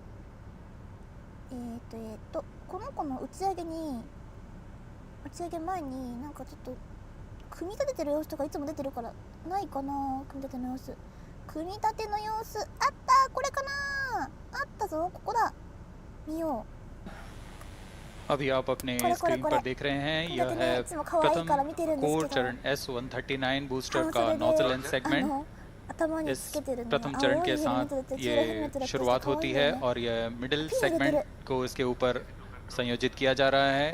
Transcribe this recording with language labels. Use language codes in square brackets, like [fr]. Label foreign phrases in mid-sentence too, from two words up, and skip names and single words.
[ja] この子の打ち上げ前になんかちょっと組み立ててる様子とかいつも出てるからないかな。組み立ての様子あった。これかな。あったぞ。ここだ。見よう。 [hi] अभी आप अपने स्क्रीन पर देख रहे हैं यह है प्रथम कोर चरण S139 बूस्टर का [en] nozzle end segment. [hi] इस प्रथम चरण के साथ ये शुरुआत होती है और यह [en] middle segment [hi] को इसके ऊपर संयोजित किया जा रहा है।